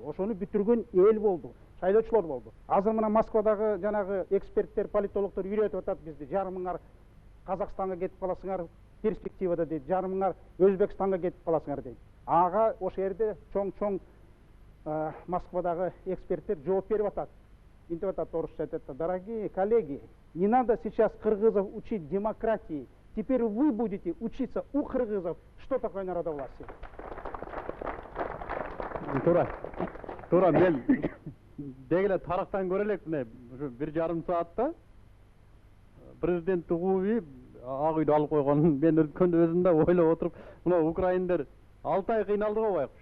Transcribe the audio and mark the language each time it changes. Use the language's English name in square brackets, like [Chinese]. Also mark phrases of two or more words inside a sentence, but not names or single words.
[Kyrgyz] Ошону бүтүргөн эл болду, шайлоочулар болду. Азыр мына Москвадагы жанагы эксперттер, политологдор үйрөтүп атат бизди. Жарымыңар Казакстанга кетип каласыңар, перспективада дейт. Жарымыңар Өзбекстанга кетип каласыңар дейт. Ага ошол жерде чоң Москвадагы эксперттер жооп берип атат. Интип атат, орусча айтат: [Russian] дорогие коллеги, не надо сейчас кыргызов учить демократии. Теперь вы будете учиться у кыргызов, что такое народовластие. [Kyrgyz] Туура, мен дегеле тарыктан көрө элек мына ушу 1,5 саатта президент Тугуби ак үйдө алып койгонун мен өзүм да ойлоп отуруп, мына украиндер 6 ай кыйналды го байкуш.